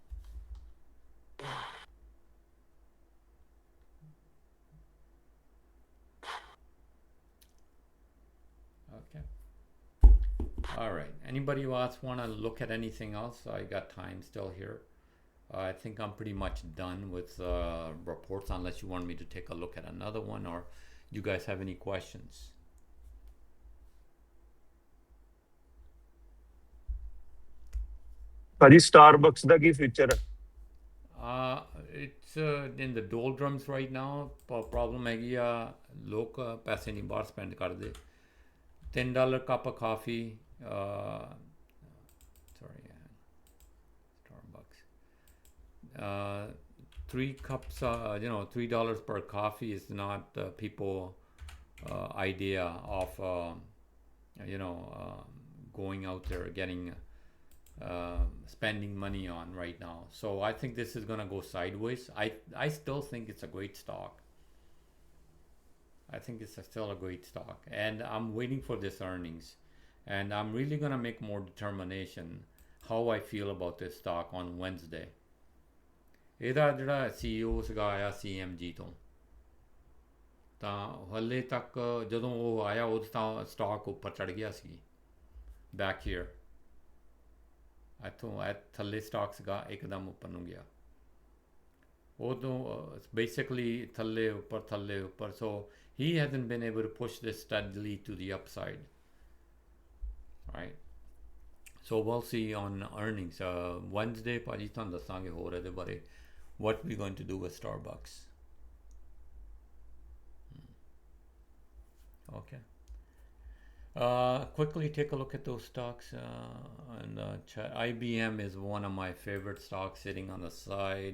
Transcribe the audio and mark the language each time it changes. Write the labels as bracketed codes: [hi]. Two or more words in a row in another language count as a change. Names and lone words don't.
[en] Okay. All right. Anybody who else want to look at anything else? I got time still here. I think I'm pretty much done with reports unless you want me to take a look at another one or you guys have any questions. [pa] ਭਾਜੀ ਸਟਾਰਬਕਸ ਦਾ ਕੀ ਫਿਊਚਰ ਹੈ? [en] It's in the doldrums right now. [pa] Problem ਹੈਗੀ ਆ ਲੋਕ ਪੈਸੇ ਨਹੀਂ ਬਾਹਰ ਸਪੈਂਡ ਕਰਦੇ. [en] $10 cup of coffee. Sorry, Starbucks. 3 cups, $3 per coffee is not people idea of going out there getting spending money on right now. So I think this is going to go sideways. I still think it's a great stock. I think it's still a great stock, and I'm waiting for this earnings, and I'm really going to make more determination how I feel about this stock on Wednesday. [pa] ਇਹਦਾ ਜਿਹੜਾ CEO ਸੀਗਾ ਆਇਆ CMG ਤੋਂ ਤਾਂ ਹਲੇ ਤੱਕ ਜਦੋਂ ਉਹ ਆਇਆ ਉਦੋਂ ਤਾਂ ਸਟਾਕ ਉੱਪਰ ਚੜ ਗਿਆ ਸੀ [en] back here [pa] ਇੱਥੋਂ ਥੱਲੇ ਸਟਾਕ ਸੀਗਾ ਇੱਕਦਮ ਉੱਪਰ ਨੂੰ ਗਿਆ ਉਦੋਂ basically ਥੱਲੇ ਉੱਪਰ [en] so he hasn't been able to push this steadily to the upside. All right. So we'll see on earnings. Wednesday, [pa] ਭਾਜੀ ਤੁਹਾਨੂੰ ਦੱਸਾਂਗੇ ਹੋਰ ਇਹਦੇ ਬਾਰੇ [en] what we're going to do with Starbucks. Okay. Quickly take a look at those stocks and chat. IBM is one of my favorite stocks sitting on the side.